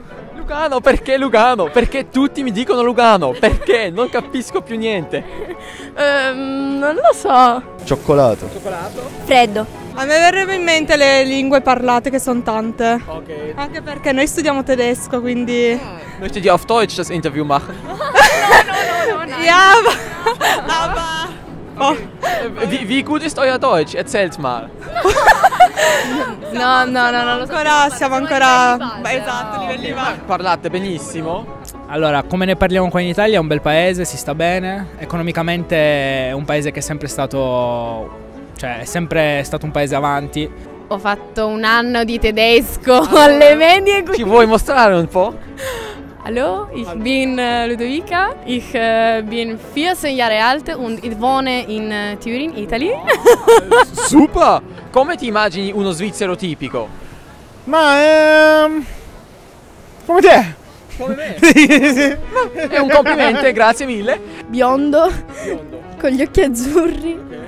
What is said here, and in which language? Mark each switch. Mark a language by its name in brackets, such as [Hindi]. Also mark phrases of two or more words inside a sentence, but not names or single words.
[Italian] Lugano, perché Lugano? Perché tutti mi dicono Lugano? Perché? Non capisco più niente. Non lo so. Cioccolato. Freddo. A me verrebbe in mente le lingue parlate che sono tante. Okay. Anche perché noi studiamo tedesco, quindi... [German] Möchtet ihr auf Deutsch das Interview machen? Ja, aber... Oh. Wie gut ist euer Deutsch? Erzählt mal. [Italian] No, non lo so. Siamo ancora... Esatto, livelli basi. Parlate benissimo. Allora, come ne parliamo qua in Italia, è un bel paese, si sta bene. Economicamente è un paese che è sempre stato... Cioè, è sempre stato un paese avanti. Ho fatto un anno di tedesco alle medie. Ci vuoi mostrare un po'? [German] Hallo, ich bin Ludovica. Ich bin 14 Jahre alt und ich wohne in Turin, Italy. [Italian] Super! Come ti immagini uno svizzero tipico? Ma come te? Come me? È un complimento, grazie mille. Biondo, con gli occhi azzurri.